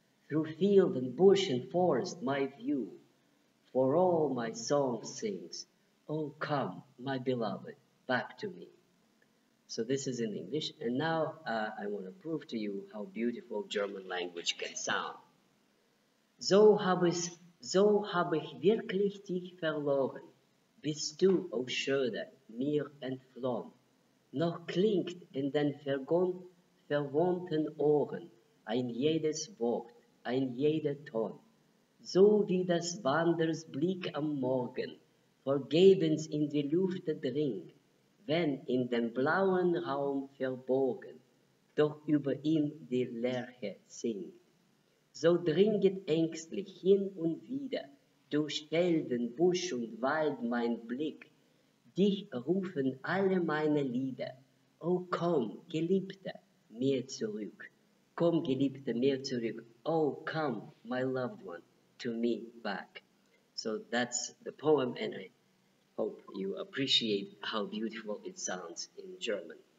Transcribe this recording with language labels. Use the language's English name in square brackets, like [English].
[English] through field and bush and forest my view, for all my song sings, "Oh come, my beloved, back to me." So this is in English, and now I want to prove to you how beautiful German language can sound. [German] So habe ich wirklich dich verloren, bist du, o Schöne, mir entflohen. Noch klingt in den verwandten Ohren ein jedes Wort, ein jeder Ton, so wie des Wanderers Blick am Morgen, vergebens in die Lüfte dringt, wenn in dem blauen Raum verborgen, doch über ihm die Lerche singt. So dringet ängstlich hin und wieder durch Felden, Busch und Wald mein Blick. Dich rufen alle meine Lieder. Oh, komm, Geliebter, mir zurück. Komm, Geliebter, mir zurück. [English] Oh, come, my loved one, to me back. So that's the poem, and I hope you appreciate how beautiful it sounds in German.